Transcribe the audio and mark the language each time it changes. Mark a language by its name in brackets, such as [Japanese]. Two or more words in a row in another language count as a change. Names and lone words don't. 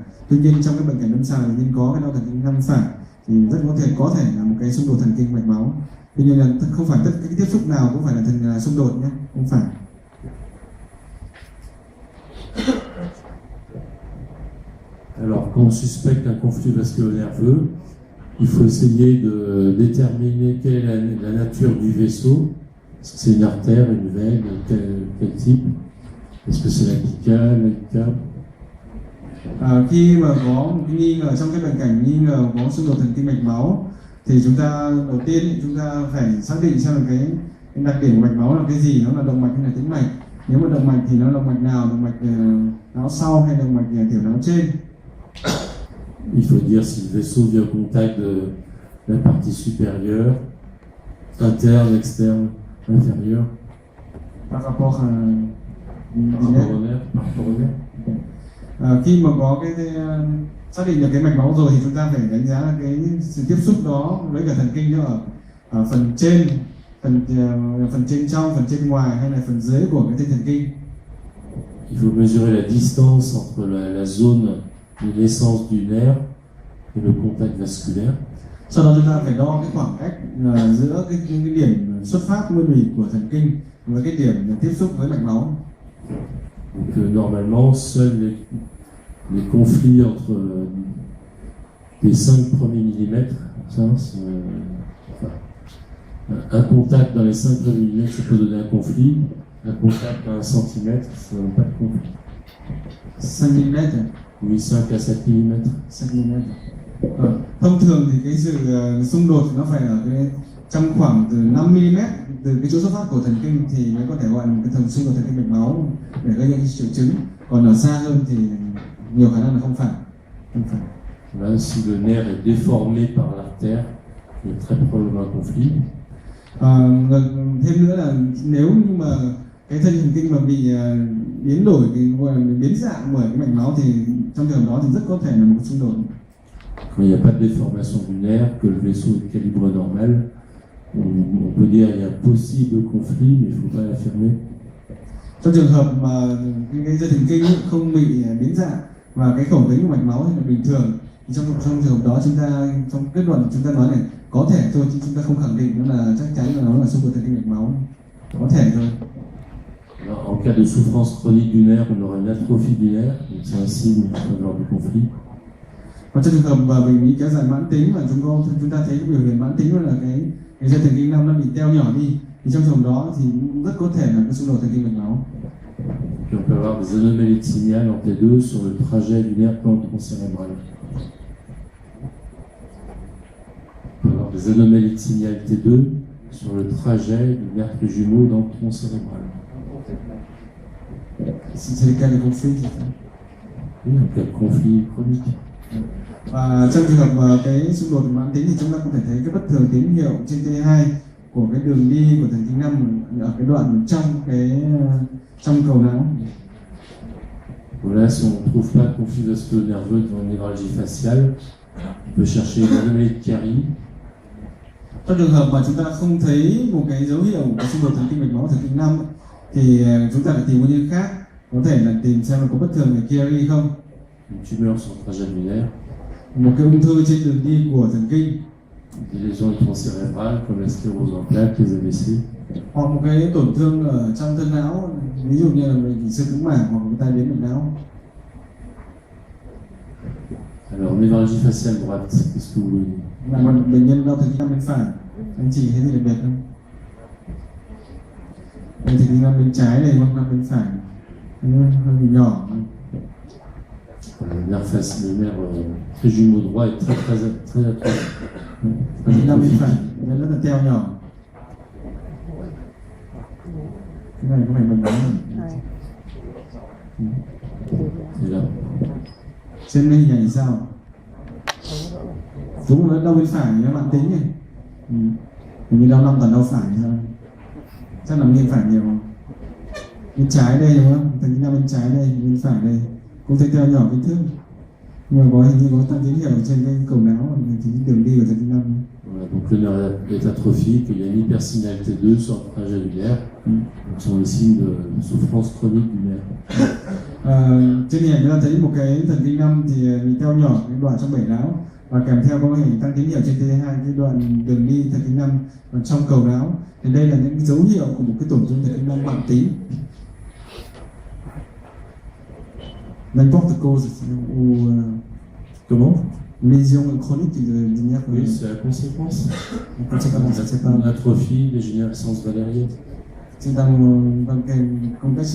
[Vietnamese] Tuy nhiên trong cái bệnh cảnh lâm sàng nên có cái đau thần kinh 5 phải thì rất có thể là một cái xung đột thần kinh mạch máu. Tuy nhiên là không phải tất cái tiếp xúc nào cũng phải là xung đột nhé, không phải. [French] Alors, quand on suspecte un conflit vasculo-nerveux, il faut essayer de déterminer quelle est la nature du vaisseau. Est-ce que c'est une artère, une veine, quel type? Est-ce que c'est l'apicale, [Vietnamese] Khi mà có một cái nghi ngờ trong cái bệnh cảnh nghi ngờ có xung đột thần kinh mạch máu thì chúng ta đầu tiên chúng ta phải xác định xem là cái đặc điểm của mạch máu là cái gì, nó là động mạch hay là tĩnh mạch. Nếu mà động mạch thì nó là động mạch nào, động mạch não sau hay động mạch tiểu não trên? [French] Il faut dire si le vaisseau vient au contact de la partie supérieure, interne, externe, inférieure, Par rapport par rapport au nerf, par rapport au nerf. [Vietnamese] khi mà có cái xác định được cái mạch máu rồi thì chúng ta phải đánh giá là cái sự tiếp xúc đó với cả thần kinh nó ở phần trên, phần trên trong, phần trên ngoài hay là phần dưới của cái dây thần kinh. [French] Il faut mesurer la distance entre la zone de naissance du nerf et le contact vasculaire. [Vietnamese] Sau đó chúng ta phải đo cái khoảng cách giữa cái điểm xuất phát nguyên thủy của thần kinh với cái điểm tiếp xúc với mạch máu. [French] Donc normalement, seuls les conflits entre les 5 premiers millimètres, ça, un contact dans les 5 premiers millimètres, ça peut donner un conflit. Un contact à 1 cm, ça donne pas de conflit. 5 mm. Oui, 5 à 7 mm. 5 mm. [Vietnamese] Thông thường thì cái sự xung đột nó phải ở cái trong khoảng từ 5 mm từ cái chỗ xuất phát của thần kinh thì mới có thể gọi là một cái xung đột thần kinh mạch máu để gây những triệu chứng. Còn ở xa hơn thì nhiều khả năng là không phải. Là, [French] si le nerf est déformé par l'artère, il y a très probablement un conflit. [Vietnamese] Thêm nữa là nếu như mà cái thân thần kinh mà bị biến đổi, biến dạng bởi cái mạch máu thì trong trường hợp đó thì rất có thể là một xung đột. [French] Quand il n'y a pas de déformation du nerf, que le vaisseau est de calibre normal, on peut dire qu'il y a un possible conflit, mais il ne faut pas l'affirmer. [Vietnamese] Trong trường hợp mà cái dây thần kinh không bị biến dạng và cái khẩu tính của mạch máu thì là bình thường, thì trong trường hợp đó chúng ta trong kết luận chúng ta nói này có thể thôi, chứ chúng ta không khẳng định nó là chắc chắn là nó là xung đột thần kinh mạch máu, có thể thôi. [French] Alors, en cas de souffrance chronique du nerf, on aura une atrophie du nerf, donc c'est un signe qu'il faut avoir du conflit. [Vietnamese] Còn trong trường hợp mà bệnh lý kéo dài mãn tính mà chúng ta thấy cái biểu hiện mãn tính là cái dây thần kinh năm nó bị teo nhỏ đi, thì trong trường hợp đó thì rất có thể là cái xung đột thần kinh mạch máu. [French] Puis on peut avoir des anomalies de signal en T2 sur le trajet du nerf tendon-cérébral. On peut avoir des anomalies de signal T2 sur le trajet du nerf jumeau dans le tronc cérébral. C'est le cas de conflit, c'est ça? Oui, un cas de conflit chronique. [Vietnamese] Và trong trường hợp mà cái xung đột mãn tính thì chúng ta có thể thấy cái bất thường tín hiệu trên T2 của cái đường đi của thần kinh 5 ở cái đoạn trong cầu não. [French] Voilà, si on ne trouve pas de conflit vasculo-nerveux devant une névralgie faciale, on peut chercher une anomalie de Chiari. [Vietnamese] Trong trường hợp mà chúng ta không thấy một cái dấu hiệu của xung đột thần kinh mạch máu thần kinh 5 thì chúng ta phải tìm nguyên nhân khác, có thể là tìm xem là có bất thường về Chiari không. [French] Une tumeur sur le trajet du nerf. [Vietnamese] Một cái ung thư trên đường đi của thần kinh. [French] Des lésions du tronc cérébral comme la sclérose en plaques, les AVC. [Vietnamese] Hoặc một cái tổn thương ở trong thân não, ví dụ như là bệnh xương cứng mảng hoặc một tai biến mạch não. [French] Alors, névralgie faciale droite, qu'est-ce que vous voulez dire? [Vietnamese] Là một bệnh nhân đau thần kinh bên phải, anh chị thấy gì đặc biệt không? Đây thần kinh bên trái này hoặc bên phải, hơi bị nhỏ. [French] Le nerf trijumeau droit est très atrophié. [Vietnamese] Thần kinh bên phải, nó rất là teo nhỏ. Cái này có phải bệnh máu không? [French] Et là, [Vietnamese] Trên hình ảnh sao? Đúng rồi, đau bên phải nó mãn tính này. Hình như đau 5 tuần đau phải sao? Chắc là bên phải nhiều không? Bên trái đây đúng không? Thần kinh bên trái đây, bên phải đây. Cũng thấy teo nhỏ kích thước. Nhưng mà có hình như có tăng tín hiệu trên cái cầu não, thì đường đi của thần kinh 5. [French] voilà, donc le nerf est atrophique, il y a une hypersignalité 2 sur le trajet du nerf. Donc, ce sont les signes de souffrance chronique du nerf. [Vietnamese] Trên hình ảnh chúng ta thấy một cái thần kinh 5 thì bị teo nhỏ cái đoạn trong bể não và kèm theo có hình tăng tín hiệu trên T2 cái đoạn đường đi thần kinh 5 và trong cầu não. Thì đây là những dấu hiệu của một cái tổn thương thần kinh 5 mãn tính. [French] N'importe cause ou comment? Lésion chronique du nerf. Oui, c'est la conséquence. C'est pas Une atrophie, dégénérescence valérienne. C'est dans quel contexte?